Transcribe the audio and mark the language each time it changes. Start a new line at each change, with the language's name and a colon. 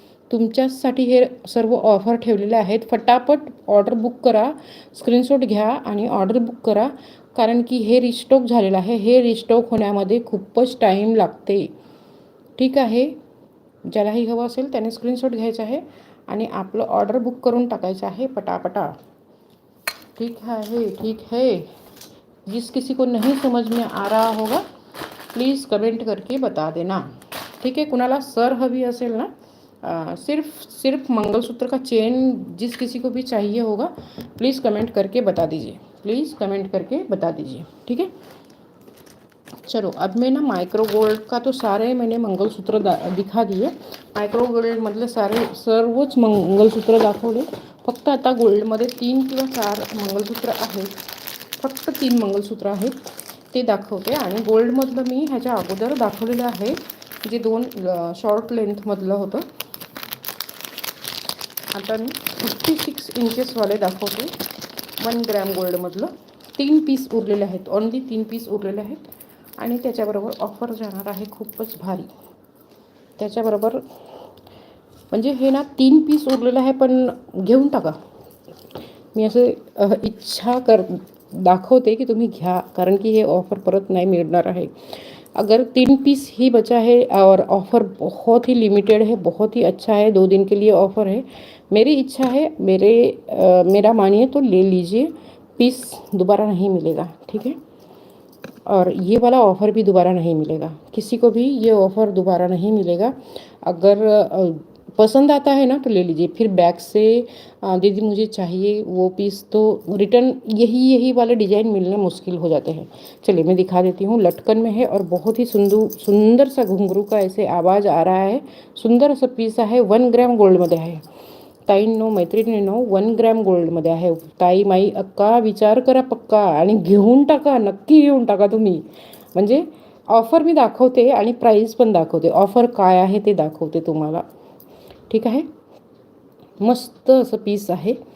Marathi: तुमच्यासाठी हे सर्व ऑफर ठेवलेले आहेत. फटाफट ऑर्डर बुक करा, स्क्रीनशॉट घ्या आणि ऑर्डर बुक करा, कारण की हे रिस्टॉक झालेलं आहे. हे रिस्टॉक होण्यामध्ये खूपच टाईम लागते. ठीक आहे, ज्यालाही हवं असेल त्याने स्क्रीनशॉट घ्यायचा आहे आणि आपलं ऑर्डर बुक करून टाकायचं आहे पटापटा.
Hindi: ठीक है, ठीक है. जिस किसी को नहीं समझ में आ रहा होगा प्लीज़ कमेंट करके बता देना. ठीक है,
Marathi: कुणाला सर हवी असेल ना,
Hindi: सिर्फ मंगलसूत्र का चेन जिस किसी को भी चाहिए होगा प्लीज़ कमेंट करके बता दीजिए. प्लीज़ कमेंट करके बता दीजिए. ठीक है, चलो अब मैं ना माइक्रो गोल्ड का तो सारे मैंने मंगलसूत्र दिखा दिए.
Marathi: मायक्रो गोल्डमधले सर्वच मंगलसूत्र दाखवले. फक्त आता गोल्डमध्ये 3 किंवा 4 मंगलसूत्र आहेत. फक्त 3 मंगलसूत्र आहेत ते दाखवते. आणि गोल्डमधलं मी ह्याच्या अगोदर दाखवलेलं आहे, जे 2 शॉर्ट लेंथमधलं होतं. आता मी 56 इंचेसवाले दाखवते. 1 ग्रॅम गोल्डमधलं 3 पीस उरलेले आहेत. ओन्ली 3 पीस उरलेले आहेत. आणि त्याच्याबरोबर ऑफर जाणार आहे खूपच भारी. त्याच्याबरोबर म्हणजे हे ना 3 पीस उरलेलं आहे, पण घेऊन टाका. मी असं इच्छा दाखवते की तुम्ही घ्या, कारण की हे ऑफर परत नाही मिळणार आहे.
Hindi: अगर 3 पीस ही बचा है और ऑफ़र बहुत ही लिमिटेड है, बहुत ही अच्छा है, 2 दिन के लिए ऑफ़र है. मेरी इच्छा है, मेरा मानिए तो ले लीजिए. पीस दोबारा नहीं मिलेगा. ठीक है, और ये वाला ऑफ़र भी दोबारा नहीं मिलेगा. किसी को भी ये ऑफ़र दोबारा नहीं मिलेगा. अगर पसंद आता है ना तो ले लीजिए. फिर बैक से दीदी मुझे चाहिए वो पीस, तो रिटर्न यही वाले डिज़ाइन मिलने मुश्किल हो जाते हैं. चलिए मैं दिखा देती हूँ. लटकन में है और बहुत ही सुंदर सा घुंघरू का ऐसे आवाज़ आ रहा है.
Marathi: सुंदर असं पीस आहे. 1 ग्रॅम गोल्डमध्ये आहे. ताईंनो, मैत्रिणींनो, 1 ग्रॅम गोल्डमध्ये आहे. ताई, माई, अक्का, विचार करा पक्का आणि घेऊन टाका. नक्की घेऊन टाका तुम्ही. म्हणजे ऑफर मी दाखवते आणि प्राईस पण दाखवते. ऑफर काय आहे ते दाखवते तुम्हाला. ठीक आहे, मस्त असं पीस आहे.